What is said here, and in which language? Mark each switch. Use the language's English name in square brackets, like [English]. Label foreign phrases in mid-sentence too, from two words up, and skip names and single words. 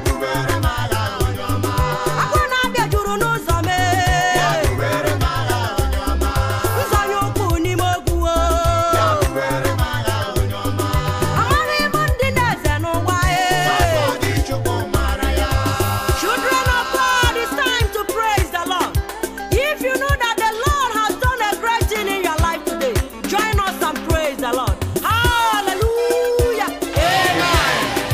[Igbo] Were m agha, onye ọma. Akụ na-abịa juru n'ụzọ m, eh. Were m agha, onye ọma. Nzọnye ụkwụ n'ime ogwu, oh. Were m agha, onye ọma. Amaghị m ndị na-eze n'ụwa, eh. Sọsọ gị Chukwu mara ya. [English] Children of God, it's time to praise the Lord. If you know that the Lord has done a great thing in your life today, join us and praise the Lord. Hallelujah. Amen.